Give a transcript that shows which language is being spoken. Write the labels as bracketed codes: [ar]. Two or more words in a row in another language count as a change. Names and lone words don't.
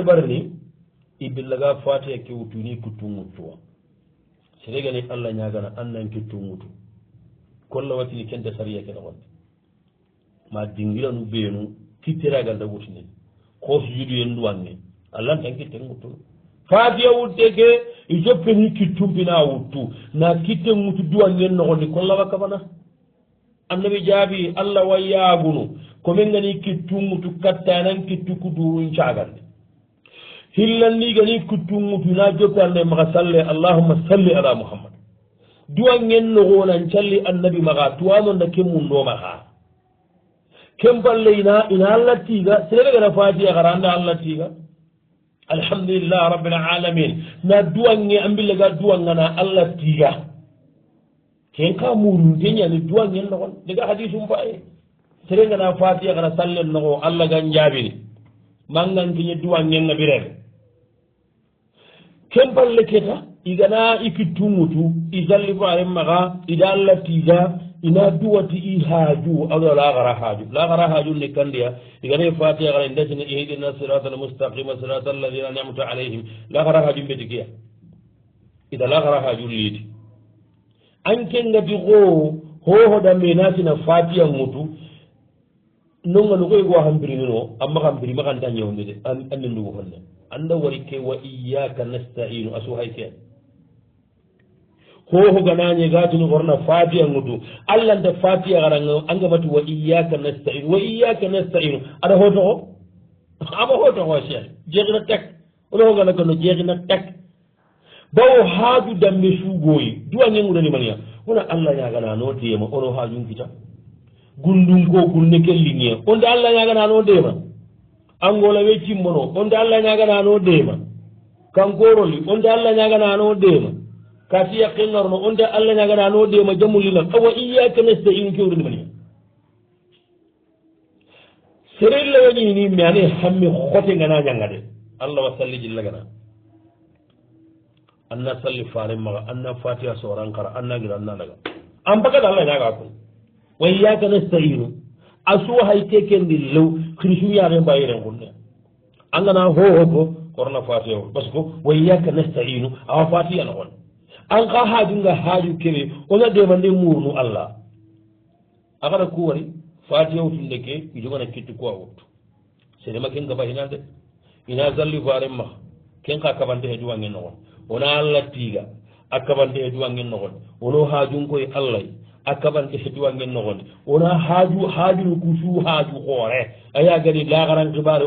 [snk] dabar ni i billaga fatiha ke wutuni kuttum wuttuwa seregani allah ñagana annan kittu mutu kolla watini kente sariya kene wonde ma dingiranu ɓeenu kitteragal da wutinen kooso yuɗu yen duwanne allah tan kitten muttuno faatiya wutte ke i joppeni kittumpina wuttu na kitten mutu duwangen nogondi kolla wakka fana annabi jaabi allah wayyagunu komin gani kittu mutu kattanan kittu kudurun cagande hillanni gani kittu mutu na joppe allah maga salle [ar] اللهم صل على محمد [snk] duwangen nogonan calli annabi maga tuwanonda kemmundomaha kempalle ina allah tiga serebe gana faatiya gara anda allah tiga [ar] الحمد لله رب العالمين [snk] na duwange ambille ga duwangana allah tiga ken ka murunte ñani duwangen nogon daga hadisum fa e sere gana faatiya gara sallen nogo allah gan jaabini mangankiñe duwangenga birere kempalle keta igana ikitumutu isalli faren maga ida allah tiga ina duwati i haaju aɗo lagara haaju ne kandiya igana fatiha gara ndesine [ar] اهدنا الصراط المستقيم صراط الذين أنعمت عليهم [snk] lagara haaju mbetikiya ida lagara haaju liiti anke ngati ko hohoɗa menasina fatiha mutu nonga no koygo hambirinino amma hambiri makanta ñewndede ande ndugu honne anda wari ke [ar] وإياك نستعين [snk] asu hay keen hoho ganañe gatini horna fatiha ngutu allah nde fatiha garanga angamati [ar] وإياك نستعين وإياك نستعين [snk] aɗa hotoxo ama hotoxo cheikh jeexina tek ono hogana kono jeexina tek bawo haaju damme suugoyi duwange ngudanimaniya wona allah ñagana no deema ono haajum kita gundum ko gunne kelliŋe onde allah ñagana no deema angola we cimmono onde allah ñagana no deema kankoroli onde allah ñagana no deema kati yakkinnorno onde allah ñagana no deema jamulilan awa [ar] إياك نستعين [snk] kewrindimaniya serella wañini mi ane hammi xote ngana ñangade allah wa salli jillagana anna salli faren maga anna fatiha sorankara anna gira anna daga an bagada allah ñaga kon [ar] وإياك نستعين [snk] asu hay kekendi lew krisu yaren mbayiren kunne angana hoho ko korna fatiha [fr] parce que [ar] وإياك [snk] nastainu awa fatiha nogon an ka haajunga haaju kewe ona demande murnu allah akata ku wari fatiha wutunde ke ijogana kitti kuwa wuttu sedema ken gaba hinande ina zalli faren maga ken ka kabante he duwangen nogon wona allah tiiga a kabante he duwangen nogon wono haajun koye allah a kabante he duwangen nogon wona haajunu kusu haaju hoore aya gadi lagaran kibare